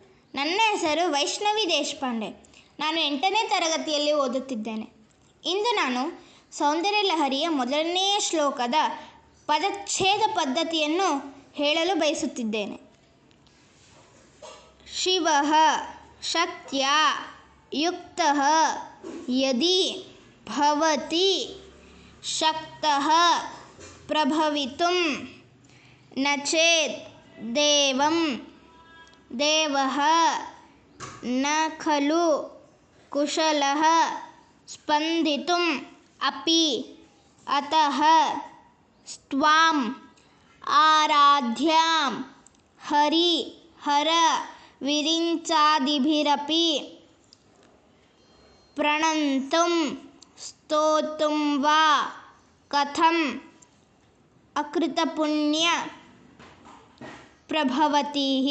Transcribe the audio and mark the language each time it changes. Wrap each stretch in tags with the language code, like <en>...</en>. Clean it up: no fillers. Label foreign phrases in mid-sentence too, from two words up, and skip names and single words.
<kn>ನನ್ನ ಹೆಸರು ವೈಷ್ಣವಿ ದೇಶಪಾಂಡೆ. ನಾನು 8ನೇ ತರಗತಿಯಲ್ಲಿ ಓದುತ್ತಿದ್ದೇನೆ. ಇಂದು ನಾನು ಸೌಂದರ್ಯ ಲಹರಿಯ ಮೊದಲನೆಯ ಶ್ಲೋಕದ ಪದಚ್ಛೇದ ಪದ್ಧತಿಯನ್ನು ಹೇಳಲು ಬಯಸುತ್ತಿದ್ದೇನೆ.</kn> <sa>ಶಿವಃ ಶಕ್ತ್ಯಾ ಯುಕ್ತಃ ಯದಿ ಭವತಿ ಶಕ್ತಃ ಪ್ರಭವಿತುಂ ನ ಚೇತ್ ದೇವಂ ದೇವಃ ನ ಖಲು ಕುಶಲಃ ಸ್ಪಂದಿತುಂ ಅಪಿ ಅತಃ ತ್ವಾಂ ಆರಾಧ್ಯಾಂ ಹರಿ ಹರ ವಿರಿಂಚಾದಿಭಿರಪಿ ಪ್ರಣಂತುಂ ಸ್ತೋತುಂ ವಾ ಕಥಂ ಅಕೃತಪುಣ್ಯ ಪ್ರಭವತಿ.</sa>